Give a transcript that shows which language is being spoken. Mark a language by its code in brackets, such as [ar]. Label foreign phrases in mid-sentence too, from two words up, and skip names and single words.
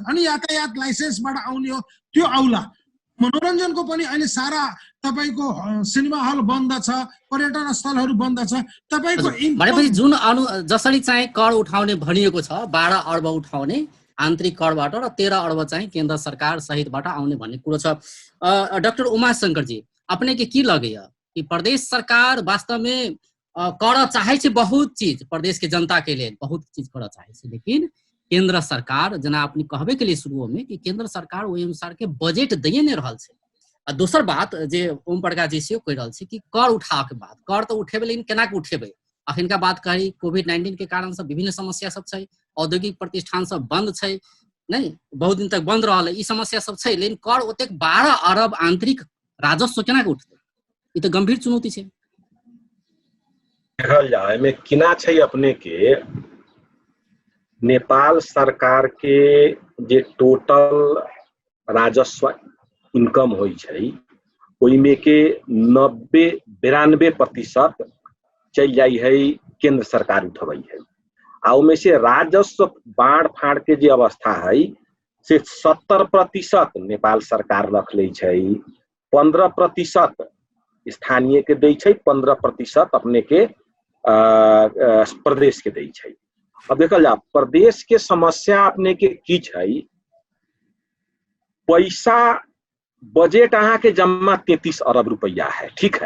[ne] अनि यातायात लाइसेन्सबाट आउने हो त्यो आउला। मनोरञ्जनको पनि अहिले सारा तपाईँको सिनेमा हल बन्द छ, पर्यटन स्थलहरू बन्द छ। तपाईँको भनेपछि जुन जसरी चाहिँ कर उठाउने भनिएको छ 12 अर्ब उठाउने आन्तरिक करबाट र 13 अर्ब चाहिँ केन्द्र सरकार सहितबाट आउने भन्ने कुरो छ। [mai] डाक्टर उमाशंकर जी, अपने के की लगैया कि प्रदेश सरकार वास्तव में कर चाहे छे बहुत चीज, प्रदेश के जनता के लिए बहुत चीज कर चाहे छे, लेकिन केंद्र सरकार जना अपनी कहबे के लिए शुरू में कि केंद्र सरकार वही अनुसार के बजेट दिए नहीं रहल छे। आ दोसर बात जे ओम प्रकाश जी से कह रहल छे कि कर उठा के बाद कर तो उठेबे, लेकिन केना के उठेबे। अखिनका बात करी कोविड-19 के कारण से विभिन्न समस्या सब छै, औद्योगिक प्रतिष्ठान सब बंद छै, नहीं बहुत दिन तक बंद रहल, ई समस्या सब छै, लेकिन कर ओतेक 12 अरब आंतरिक राजस्व केना के उठते, ई तो गंभीर चुनौती छै। देखल जाए में किना छै अपने के नेपाल सरकार के जे टोटल राजस्व इनकम होई छै ओइमे के 90-92% चल जाई है केंद्र सरकार उठबई है। आ ओमे से राजस्व बाढ़ फाड़ के जे अवस्था है से 70% नेपाल सरकार रख ले छै, 15% स्थानीय के दै छै, 15% अपने के प्रदेश के दै छै। अब देखल जा प्रदेश के समस्या अपने के की छै, पैसा बजट अहाँ के जमा 33 अरब रुपया है, ठीक है।